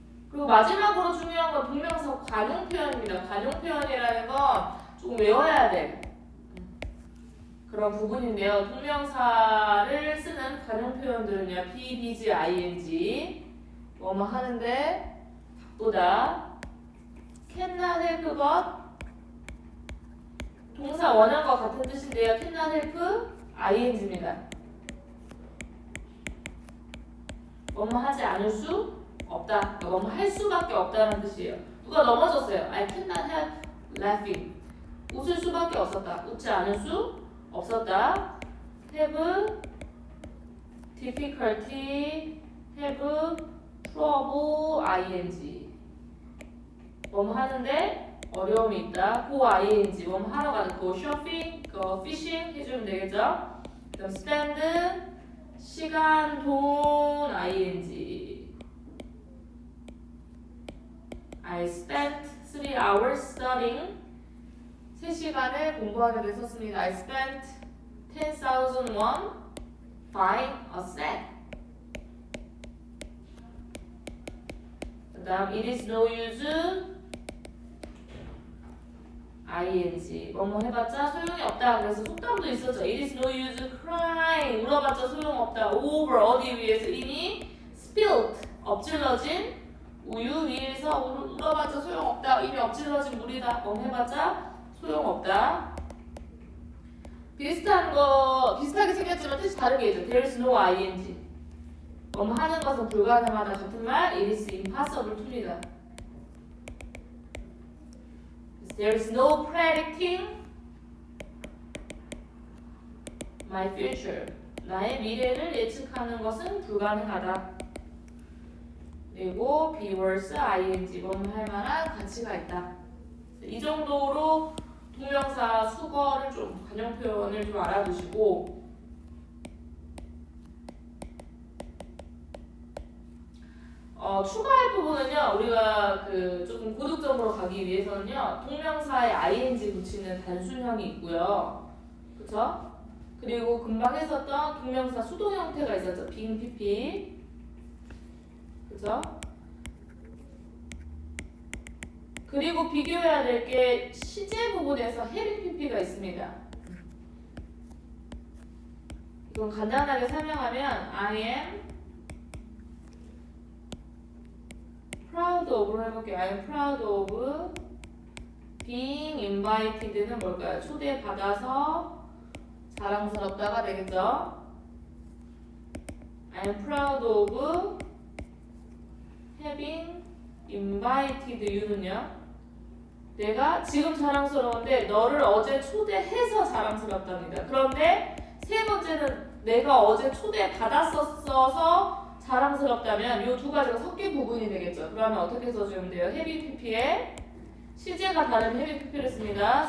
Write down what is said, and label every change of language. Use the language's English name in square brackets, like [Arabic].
[Korean] 그리고 마지막으로 중요한 건 동명사 관용 표현입니다. 관용 표현이라는 건 조금 외워야 돼. 그런 부분인데요. 동명사를 쓰는 관용 표현들은요. be, b's, ing 뭐뭐 하는데 보다 [English] cannot help but [Korean] 동사 원형과 같은 뜻인데요. [English] cannot help ing입니다. [Korean] 뭐뭐 하지 않을 수 없다. 뭐뭐 할 수밖에 없다는 뜻이에요. 누가 넘어졌어요. [English] I cannot help laughing. [Korean] 웃을 수밖에 없었다. 웃지 않을 수 없었다. [English] have difficulty, have trouble, ing. [Korean] 뭐뭐 하는데 어려움이 있다. go ing. 뭐뭐 하러 가는 [English] go shopping, go fishing [Korean] 해주면 되겠죠. 그럼 spend 시간, 돈, ing. [English] I spent 3 hours studying. [Korean] 3시간을 공부하게 됐었습니다. [English] I spent 10,000 won buying a set. [Korean] 그 다음 [English] it is no use ing [Korean] 뭐뭐 해봤자 소용이 없다. 그래서 속담도 있었죠. [English] It is no use crying [Korean] 울어봤자 소용없다. over 어디 위에서 이미 spilled 엎질러진 우유 위에서 울어봤자 소용없다. 이미 엎질러진 물이다. 뭐 해봤자 소용없다. 비슷하게 생겼지만 뜻이 다르게 해줘. [English] There is no ing. [Korean] 하는 것은 불가능하다. [English] 같은 말 it is impossible to입니다. There is no predicting my future. [Korean] 나의 미래를 예측하는 것은 불가능하다. 그리고 [English] be worse ing [Korean] 할 만한 가치가 있다. 이 정도로 동명사 수거를 좀 관용 표현을 좀 알아두시고 추가할 부분은요 우리가 조금 고득점으로 가기 위해서는요 동명사에 ing 붙이는 단순형이 있고요, 그렇죠? 그리고 금방 했었던 동명사 수동 형태가 있었죠, [English] being pp, [Korean] 그렇죠? 그리고 비교해야 될 게 시제 부분에서 [English] having pp [Korean] 가 있습니다. 이건 간단하게 설명하면 [English] I am proud of [Korean] 로 해볼게요. [English] I am proud of being invited는 뭘까요? [Korean] 초대받아서 자랑스럽다가 되겠죠? [English] I am proud of having invited you는요? [Korean] 내가 지금 자랑스러운데 너를 어제 초대해서 자랑스럽답니다. 그런데 세 번째는 내가 어제 초대받았었어서 자랑스럽다면 이 두 가지가 섞인 부분이 되겠죠. 그러면 어떻게 써주면 돼요? [English] having pp [Korean] 에 시제가 다른 having pp를 씁니다.